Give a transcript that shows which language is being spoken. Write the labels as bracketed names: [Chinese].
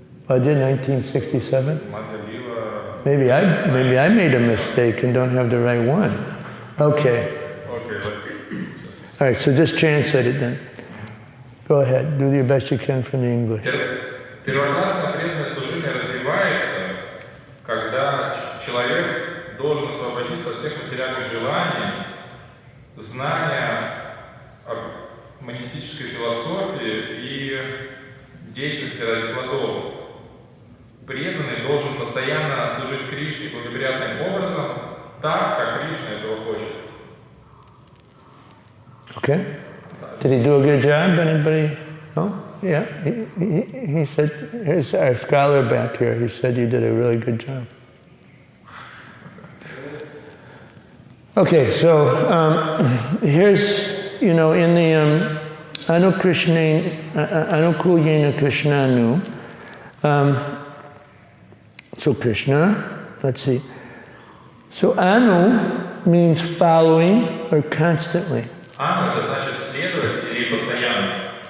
[English] I did 1967? Maybe I made a mistake and don't have the right one. Okay. Okay, let's All right, so just translate it then. Go ahead, do your best you can from the English. [Russian] Первоклассное преданное служение развивается, когда человек должен освободиться от всех материальных желаний, знания о монистической философии и деятельности ради плодов. Преданный должен постоянно служить Кришне благоприятным образом, так, как Кришна этого хочет. [English] Okay. Did he do a good job? Anybody? No? Yeah. He said, here's our scholar back here. He said you did a really good job. Okay, so here's, in the Anukulyena Krishnanu, so Krishna, let's see. So Anu means following or constantly. [Russian] Anu это значит следовать или постоянно.